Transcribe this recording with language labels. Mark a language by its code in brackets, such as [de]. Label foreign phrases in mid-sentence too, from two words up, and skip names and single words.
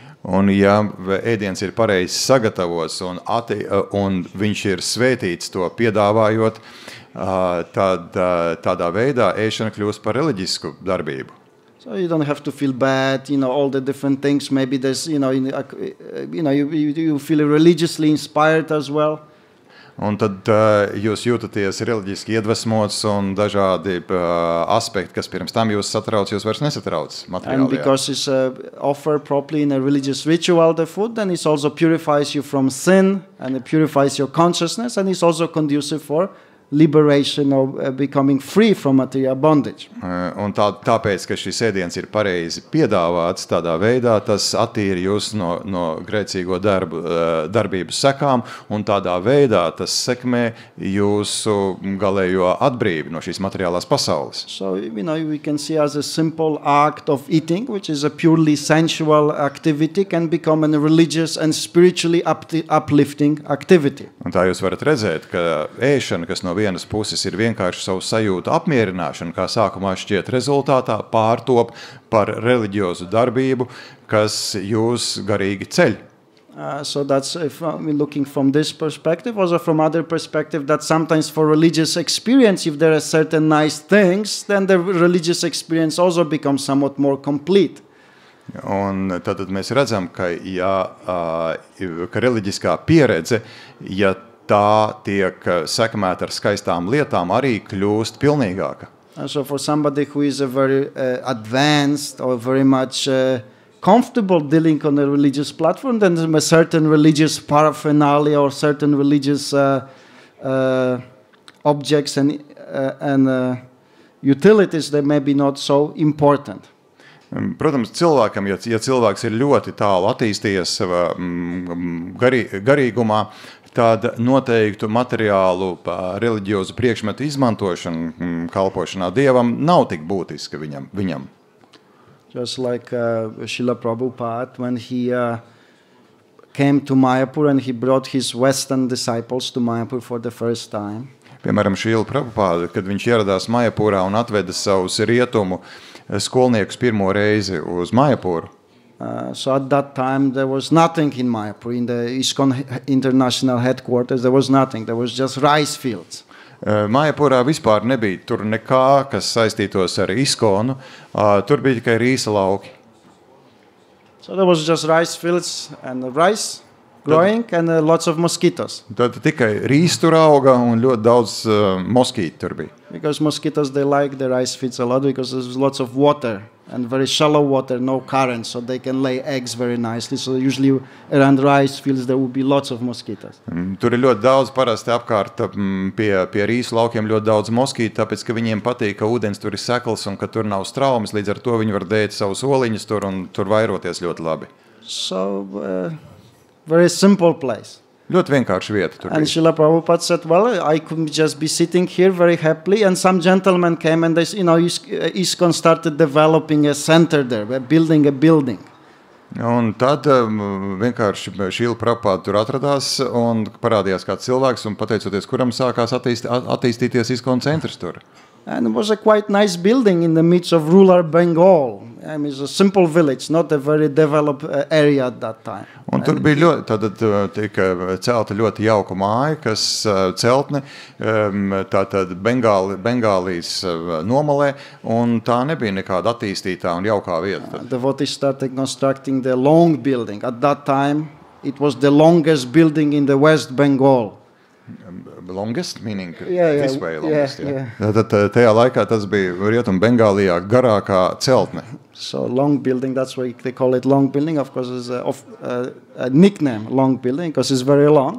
[lv] Un ja ēdiens ir pareizi sagatavots un viņš ir svētīts to piedāvājot, tad tādā veidā ēšana kļūst par reliģisku darbību. [en] So you don't have to feel bad, all the different things. Maybe there's, you feel religiously inspired as well. [lv] Un tad jūs jūtaties reliģiski iedvesmots un dažādi aspekti, kas pirms tam jūs satrauc, jūs vairs nesatrauc materiālajā. [en] And because it's offered properly in a religious ritual, the food, then it also purifies you from sin, and it purifies your consciousness, and it's also conducive for liberation or becoming free from material bondage. [lv] Un tāpēc, ka šis ēdiens ir pareizi piedāvāts tādā veidā, tas attīra jūs no grēcīgo darbību sekām, un tādā veidā tas sekmē jūsu galējo atbrīvi no šīs materiālās pasaules. [en] So, we can see as a simple act of eating, which is a purely sensual activity, can become a religious and spiritually uplifting activity. [lv] Un tā jūs varat redzēt, ka ēšana, kas no vienas puses ir vienkārši savu sajūtu apmierināšana, kā sākumā šķiet rezultātā, pārtop par reliģiozu darbību, kas jūs garīgi ceļ. [en] So that's, if we're looking from this perspective, also from other perspective, that sometimes for religious experience, if there are certain nice things, then the religious experience also becomes somewhat more complete. [lv] Un tad mēs redzam, ka reliģiskā pieredze, ja tā tiek sekmēta ar skaistām lietām, arī kļūst pilnīgāka. [en] So for somebody who is a very advanced or very much comfortable dealing on a religious platform, then a certain religious paraphernalia or certain religious objects and utilities, they may be not so important. [lv] Protams, cilvēkam, ja cilvēks ir ļoti tālu attīstījies savā garīgumā, tad noteiktu materiālu reliģiozu priekšmetu izmantošana kalpošanā Dievam nav tik būtiska viņam. [en] Just like Srila Prabhupada, when he came to Mayapur and he brought his Western disciples to Mayapur for the first time. [lv] Piemēram, Srila Prabhupada, kad viņš ieradās Mayapurā un atveda savus rietumu skolniekus pirmo reizi uz Mayapuru. [en] So at that time there was nothing in Mayapur, in the ISKCON international headquarters, there was nothing, there was just rice fields. [lv] Mayapurā vispār nebija tur nekā, kas saistītos ar ISKCONu, tur bija tikai rīsa lauki. [en] So there was just rice fields and rice growing and lots of mosquitoes. [lv] Tad tikai rīs tur auga un ļoti daudz moskīti tur bija. [en] Because mosquitoes, they like the rice fields a lot because there's lots of water and very shallow water, no current, so they can lay eggs very nicely. So usually around rice fields there will be lots of mosquitoes. [lv] Tur ir ļoti daudz parasti apkārt pie rīsu laukiem ļoti daudz moskītu, tāpēc, ka viņiem patīk, ka ūdens tur ir sekls un ka tur nav straumes, līdz ar to viņi var dēt savus oliņus tur un tur vairoties ļoti labi. [en] So, very simple place. [lv] Ļoti vienkārši vieta tur bija. [en] And Srila Prabhupada said, well, I could just be sitting here very happily, and some gentlemen came and they, ISKCON started developing a center there, building a building. [lv] Un tad vienkārši Srila Prabhupada tur atradās un parādījās kāds cilvēks un pateicoties, kuram sākās attīstīties ISKCON centrs tur. [en] And it was a quite nice building in the midst of rural Bengal. I mean, it's a simple village, not a very developed area at that time. [lv] Un tur bija tad tika celta ļoti jauka māja, kas celtne tātad Bengālijas nomalē, un tā nebija nekāda attīstītā un jaukā vieta. [en] Devotees started constructing the long building. At that time, it was the longest building in the West Bengal. Longest, meaning this way longest. Yeah. [lv] Tad tajā laikā tas bija Rietum Bengālijā garākā celtne. [en] So long building, that's why they call it long building. Of course, it's a nickname, long building, because it's very long.